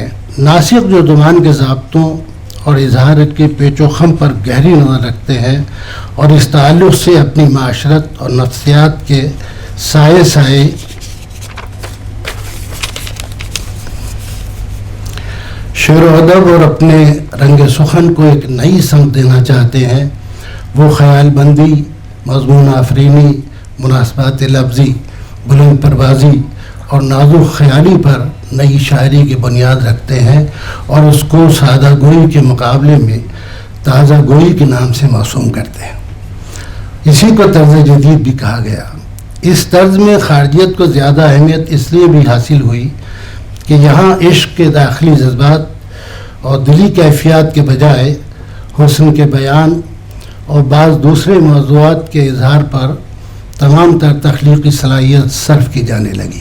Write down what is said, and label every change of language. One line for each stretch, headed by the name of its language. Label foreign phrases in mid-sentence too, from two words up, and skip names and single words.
Urdu: ناسخ جو زبان کے ضابطوں اور اظہار کے پیچ و خم پر گہری نظر رکھتے ہیں اور اس تعلق سے اپنی معاشرت اور نفسیات کے سائے شعر و ادب اور اپنے رنگ سخن کو ایک نئی سمت دینا چاہتے ہیں۔ وہ خیال بندی، مضمون آفرینی، مناسبات لفظی بلند پروازی اور نازک خیالی پر نئی شاعری کی بنیاد رکھتے ہیں اور اس کو سادہ گوئی کے مقابلے میں تازہ گوئی کے نام سے موسوم کرتے ہیں۔ اسی کو طرز جدید بھی کہا گیا۔ اس طرز میں خارجیت کو زیادہ اہمیت اس لیے بھی حاصل ہوئی کہ یہاں عشق کے داخلی جذبات اور دلی کیفیات کے بجائے حسن کے بیان اور بعض دوسرے موضوعات کے اظہار پر تمام تر تخلیقی صلاحیت صرف کی جانے لگی۔